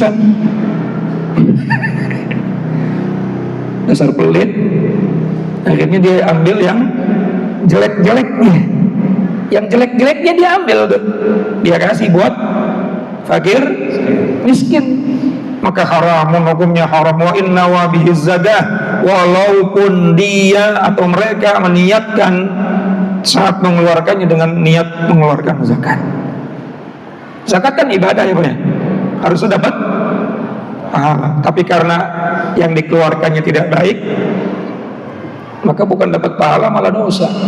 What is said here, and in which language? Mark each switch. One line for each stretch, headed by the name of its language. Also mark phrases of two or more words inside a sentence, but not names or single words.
Indonesian: Dasar pelit. Akhirnya dia ambil yang jelek-jeleknya, yang jelek-jeleknya dia ambil tuh, dia kasih buat fakir miskin. Maka haramun, hukumnya haram. Wa inna wa bihi zadah, walaupun dia atau mereka meniatkan saat mengeluarkannya dengan niat mengeluarkan zakat. Zakat kan ibadah ya, Pak, harus dapat pahala. Tapi karena yang dikeluarkannya tidak baik, maka bukan dapat pahala, malah dosa.